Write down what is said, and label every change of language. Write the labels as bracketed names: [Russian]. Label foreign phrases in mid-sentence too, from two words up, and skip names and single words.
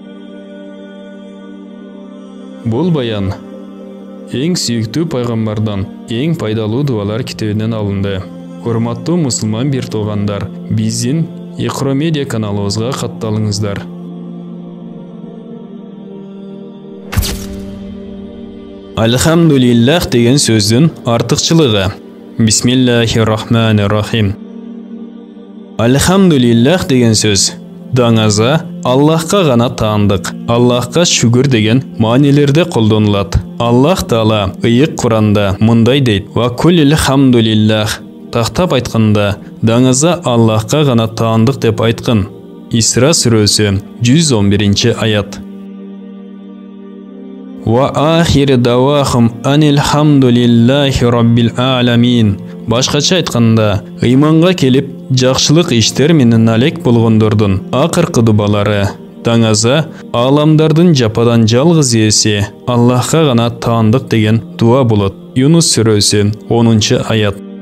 [Kyrgyz] Бул баян эң сүйүктүү пайгамбардан эң пайдалуу дуалар китебинен алынды. Урматтуу мусулман бир туугандар, биздин Iqro Media каналыбызга катталыңыздар. Альхамдулиллах деген сөздүн артыкчылыгы. [Arabic] بسم الله الرحمن الرحيم. [Kyrgyz] Альхамдулиллах деген сөз даңаза Аллахка гана таандык, Аллахка шүгүр деген маанилерде колдонулат. Аллах Таала ыйык Куранда мындай дейт: [Arabic] "وقل الحمد لله". [Kyrgyz] Тактап айтканда, даңаза Аллахка гана таандык деп айткан. Исра сүрөсү 111 аят. [Arabic] وآخر دعواهم أن الحمد لله رب العالمين. [Kyrgyz] Башкача айтканда, ыйманга келип, жакшылык иштер менен алек болгондордун акыркы дубалары даңаза аламдардын жападан жалгыз ээси Аллахка гана таандык деген дуа болот. Юнус сүрөсү 10 аят.